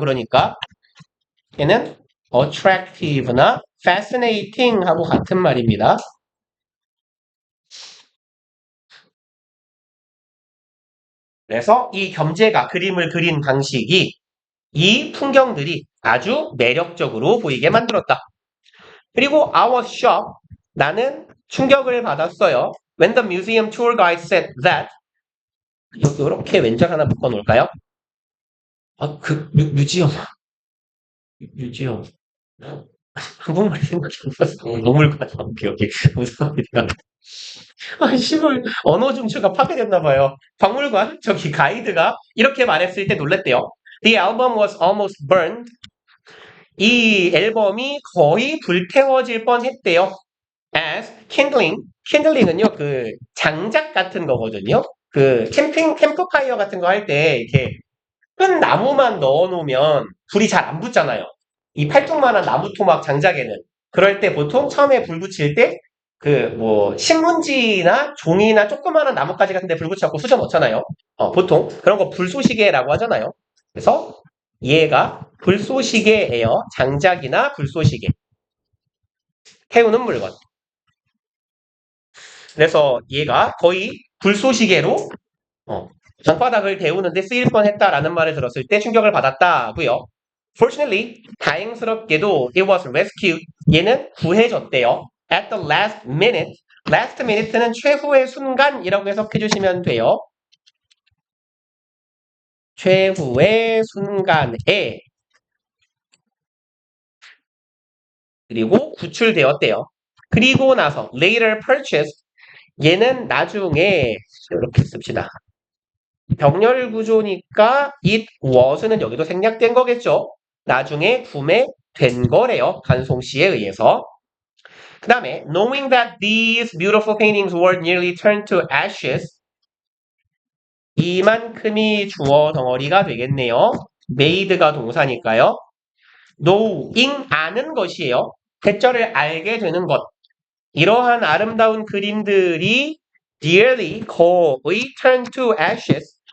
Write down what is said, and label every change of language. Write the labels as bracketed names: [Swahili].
[Korean] 그러니까 얘는 attractive나 fascinating 하고 같은 말입니다. 그래서 이 겸재가 그림을 그린 방식이 이 풍경들이 아주 매력적으로 보이게 만들었다. [English] 그리고 I was shocked. [Korean] 나는 충격을 받았어요. [English] When the museum tour guide said that [Korean] 이렇게 왼쪽 하나 묶어 놓을까요? 뮤지엄. 한국말이 생각이 안 났어. 노물관. 오케이. 무슨 씨발, 언어 중추가 파괴됐나 봐요. 박물관, 저기 가이드가 이렇게 말했을 때 놀랬대요. [English] The album was almost burned. [Korean] 이 앨범이 거의 불태워질 뻔했대요. As kindling은요, 그 장작 같은 거거든요. 그 캠프파이어 같은 거 할 때 이렇게 큰 나무만 넣어놓으면 불이 잘 안 붙잖아요. 이 팔뚝만한 나무 토막 장작에는. 그럴 때 보통 처음에 불 붙일 때 신문지나 종이나 조그마한 나뭇가지 같은 데 불 붙여갖고 수저 넣잖아요. 보통 그런 거 불쏘시개라고 하잖아요. 그래서 얘가 불쏘시개예요. 장작이나 불쏘시개. 태우는 물건. 그래서 얘가 거의 불쏘시개로 방바닥을 데우는데 쓰일 뻔했다라는 말을 들었을 때 충격을 받았다고요. [English] Fortunately, 다행스럽게도 it was rescued. [Korean] 얘는 구해졌대요. [English] At the last minute. [Korean] last minute는 최후의 순간이라고 해석해 주시면 돼요. 최후의 순간에 그리고 구출되었대요. 그리고 나서 [English] later purchased. [Korean] 얘는 나중에 이렇게 씁시다. 병렬 구조니까 it was는 여기도 생략된 거겠죠. 나중에 구매된 거래요. 간송씨에 의해서. [English] 그 다음에 knowing that these beautiful paintings were nearly turned to ashes. [Korean] 이만큼이 주어 덩어리가 되겠네요. made가 동사니까요. knowing 아는 것이에요. 대절을 알게 되는 것. 이러한 아름다운 그림들이 nearly 거의 [English] turned to ashes.